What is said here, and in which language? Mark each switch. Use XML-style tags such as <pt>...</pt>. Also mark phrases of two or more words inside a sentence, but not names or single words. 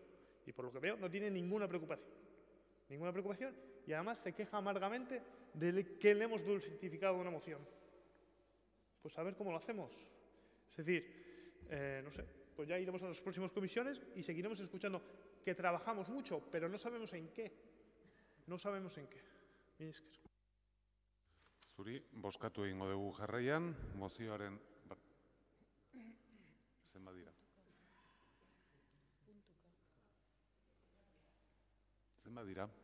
<es>Y por lo que veo, no tiene ninguna preocupación. Y además se queja amargamente de que le hemos dulcificado una moción. Pues a ver cómo lo hacemos. Es decir, no sé, pues ya iremos a las próximas comisiones y seguiremos escuchando que trabajamos mucho, pero no sabemos en qué.</es> <eu>Mila esker. Zuri, bozkatu egingo dugu jarraian, mozioaren... Zenbat dira? Zenbat dira?</eu>